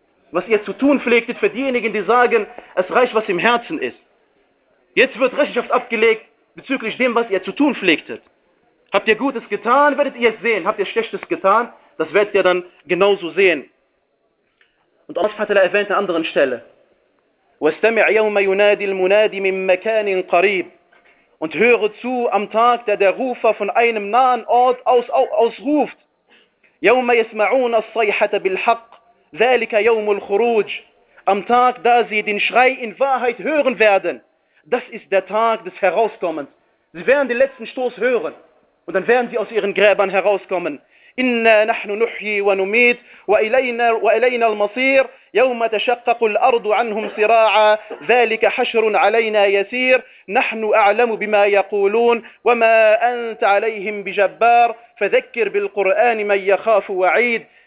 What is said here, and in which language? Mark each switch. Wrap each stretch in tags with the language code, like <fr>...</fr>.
<de>Was ihr zu tun pflegtet für diejenigen, die sagen, es reicht, was im Herzen ist. Jetzt wird Rechenschaft abgelegt bezüglich dem, was ihr zu tun pflegtet. Habt ihr Gutes getan, werdet ihr es sehen. Habt ihr Schlechtes getan, das werdet ihr dann genauso sehen. Und Allah erwähnt an anderen Stelle,</de> <ar>واستمع يوم ينادي المنادي من مكان قريب.</ar> <de>Und höre zu am Tag, da der Rufer von einem nahen Ort ausruft.</de> <ar>يوم يسمعون الصيحة بالحق ذلك يوم الخروج.</ar> <de>Am Tag, da sie den Schrei in Wahrheit hören werden. Das ist der Tag des Herauskommens. Sie werden den letzten Stoß hören. Und dann werden sie aus ihren Gräbern herauskommen.</de> <ar>إِنَّا نَحْنُ نُحْيِي وَنُمِيتُ وَإِلَيْنَا الْمَصِيرُ يَوْمَ تَشَقَّقُ الْأَرْضُ عَنْهُمْ صِرَاعًا ذَلِكَ حَشْرٌ عَلَيْنَا يَسِيرٌ نَحْنُ أَعْلَمُ بِمَا يَقُولُونَ وَمَا أَنْتَ عَلَيْهِمْ بِجَبَّارٍ فَذَكِّرْ بِالْقُرْآنِ مَنْ يَخَافُ وَعِيدٍ.</ar>